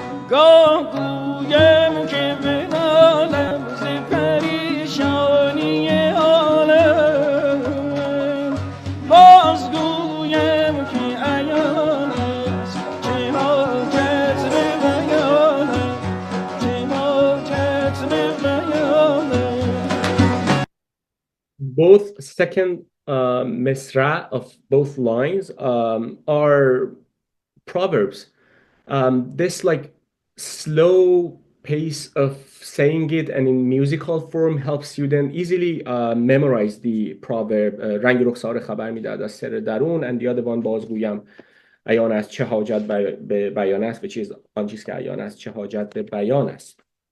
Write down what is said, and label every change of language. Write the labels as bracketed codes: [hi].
[fa] بازگویم که بنالم ز پریشانی عالم بازگویم که عیان است که حاجت به بیانم که حاجت به بیانم. [en] Both second misra of both lines are proverbs. This like slow pace of saying it and in musical form helps you then easily memorize the proverb. [fa] رنگ رخسار خبر میدهد از سر درون [en] and the other one [fa] بازگویم عیان است چه حاجت به بیان است [en] which is [fa] آن چیز که عیان است چه حاجت به بیان است.